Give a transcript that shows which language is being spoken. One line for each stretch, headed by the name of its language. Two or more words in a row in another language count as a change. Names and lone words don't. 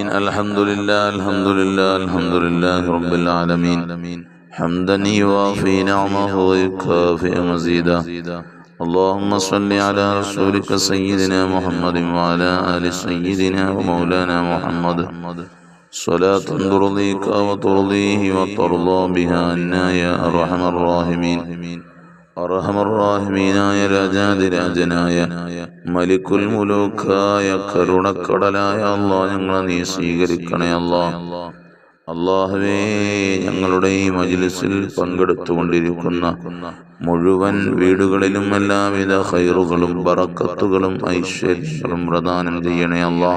Arabic: الحمد لله الحمد لله الحمد لله رب العالمين حمدا يوافي نعمه ويكافئ مزيدا. اللهم صل على رسولك سيدنا محمد وعلى آل سيدنا ومولانا محمد صلاة ترضيك وترضيه وترضى بها عنا يا أرحم الراحمين.
Malayalam: അർഹമർറാഹിമീനായ രാജാതിരാജനായ
Arabic: ملك الملوك
Malayalam: കരുണക്കടലായ അല്ലാഹ്, ഞങ്ങളെ നീ സ്വീകരിക്കണേ അല്ലാഹ്. അല്ലാഹുവേ, ഞങ്ങളുടെ ഈ മജ്ലിസിൽ പങ്കെടുത്തുകൊണ്ടിരിക്കുന്ന മുഴുവൻ വീടുകളിലും എല്ലാവിധ ഖൈറുകളും ബറക്കത്തുകളും ഐശ്വര്യങ്ങളും പ്രദാനം ചെയ്യണേ അല്ലാഹ്.